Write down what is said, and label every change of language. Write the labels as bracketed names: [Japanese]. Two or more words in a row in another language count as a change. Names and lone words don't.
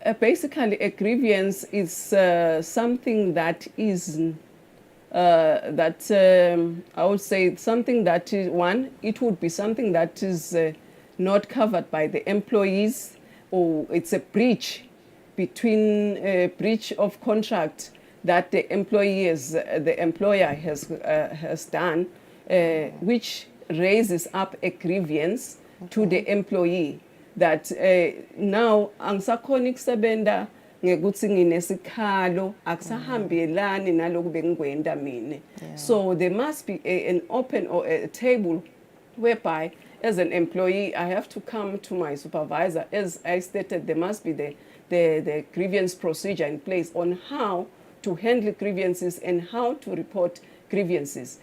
[English] Basically, a grievance is something that is I would say something that is it would be something that is not covered by the employees, or it's a breach of contract that the employer has done, which raises up a grievance to the employee that now [Swati] angisakhona ukusebenza ngekuthi nginesikhalo akusahambelani naloku bengikwenda mina. [English] So there must be an open or a table whereby as an employee I have to come to my supervisor. As I stated, there must be the grievance procedure in place on how to handle grievances and how to report grievances.